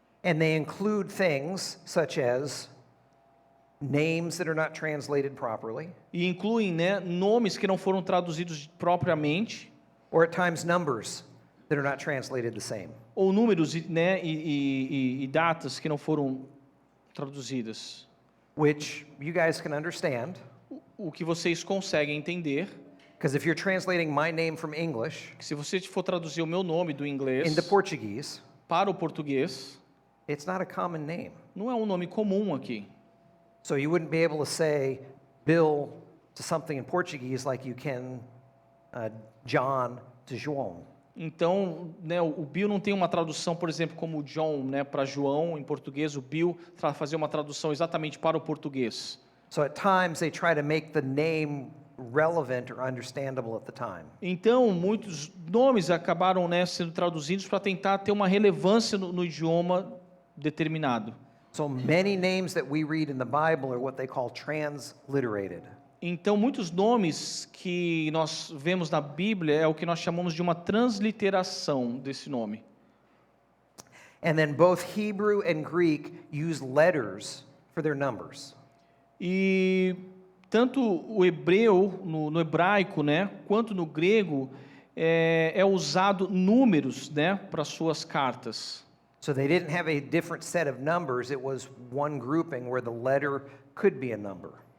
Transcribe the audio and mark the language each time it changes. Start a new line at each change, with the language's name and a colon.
English: And they include things such as names that are not translated properly,
Portuguese: E incluem, né, nomes que não foram traduzidos propriamente,
English: or at times numbers that are not translated the same.
Portuguese: ou números, né, e datas que não foram traduzidas.
English: Which you guys can understand,
Portuguese: O que vocês conseguem entender,
English: because if you're translating my name from English
Portuguese: que se você for traduzir o meu nome do inglês
English: into Portuguese,
Portuguese: para o português,
English: it's not a common name.
Portuguese: não é um nome comum aqui.
English: So you wouldn't be able to say Bill to something in Portuguese like you can John to João.
Portuguese: Então, né, o Bill não tem uma tradução, por exemplo, como John, né, para João em português, o Bill fazer uma tradução exatamente para o português.
English: So at times they try to make the name relevant or understandable at the time.
Portuguese: Então, muitos nomes acabaram, né, sendo traduzidos para tentar ter uma relevância no idioma determinado.
English: So many names that we read in the Bible are what they call transliterated.
Portuguese: Então, muitos nomes que nós vemos na Bíblia é o que nós chamamos de uma transliteração desse nome.
English: And then both Hebrew and Greek use letters for their numbers.
Portuguese: E tanto o hebreu, no hebraico, né, quanto no grego, é usado números, né, para suas cartas.
English: So they didn't have a different set of numbers, it was one grouping where the letter could be a number.